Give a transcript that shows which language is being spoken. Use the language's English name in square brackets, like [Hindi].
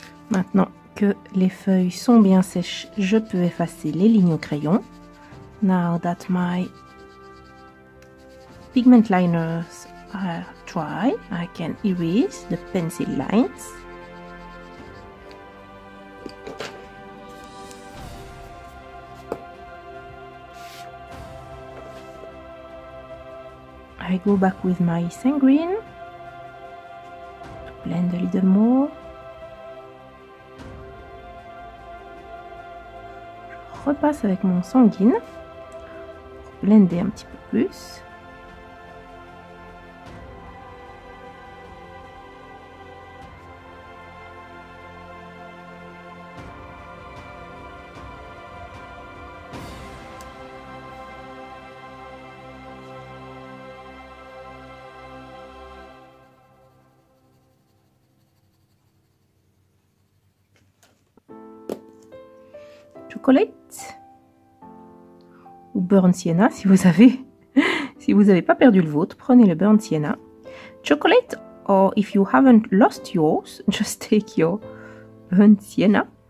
[French] Maintenant que les feuilles sont bien sèches, je peux effacer les lignes au crayon. [English] Now that my pigment liners are dry, I can erase the pencil lines. I go back with my sanguine to blend a little more. [French] Je repasse avec mon sanguine pour blender un petit peu plus. Chocolate ou Burnt Sienna si vous avez pas perdu le vôtre, prenez le Burnt Sienna. [English] Chocolate, or if you haven't lost yours, just take your Burnt Sienna.